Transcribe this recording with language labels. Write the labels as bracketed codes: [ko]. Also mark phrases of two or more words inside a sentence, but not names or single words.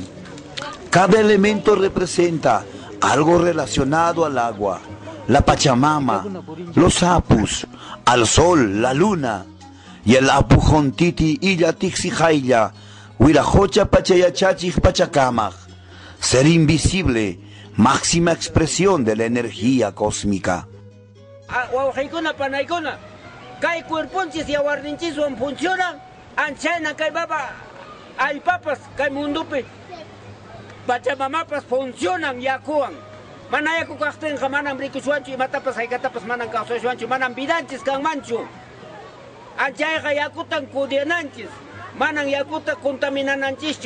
[es] Cada elemento representa algo relacionado al agua, la Pachamama, los apus, al sol, la luna, y el [qu] apujontiti illa tixijailla, huirajocha pachayachachij pachacamaj, [es] ser invisible, máxima expresión de la energía cósmica. [qu] Kay cuerponchis yawarninchiswan funciona, anchayna kay baba, hay papas, kay mundupi. Pachamamapas funcionan yakuan. Mana yaku kaqtinqa manam rikuswanchu imatapas haykatapas manam kawsashwanchu, manam vidanchis kanmanchu. Anchayqa yakutan kudiananchis, manam yakuta contaminananchischu.